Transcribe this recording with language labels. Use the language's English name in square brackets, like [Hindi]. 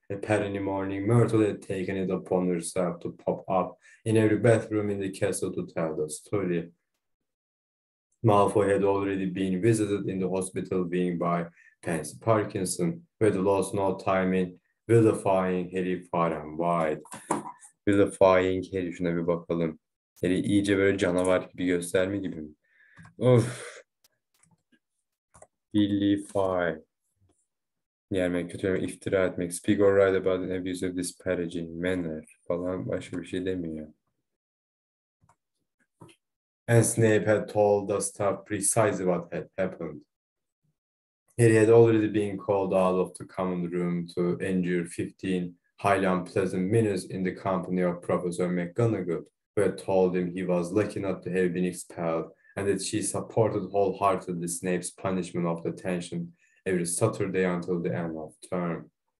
[English] Apparently morning, Myrtle had taken it upon herself to pop up in every bathroom in the castle to tell the story. Malfoy had already been visited in the hospital wing by Pansy Parkinson, who had lost no time in vilifying Harry far and wide. Vilifying Harry, [Turkish] şuna bir bakalım. Harry iyice böyle canavar gibi gösterme gibi mi? Of. Vilify. Yani kötü iftira etmek. [English] Speak or write about an abuse of disparaging manner falan, [Turkish] başka bir şey demiyor. [English] And Snape had told the staff precisely what had happened. Harry had already been called out of the common room to endure 15 highly unpleasant minutes in the company of Professor McGonagall, who had told him he was lucky not to have been expelled and that she supported wholeheartedly Snape's punishment of detention every Saturday until the end of term.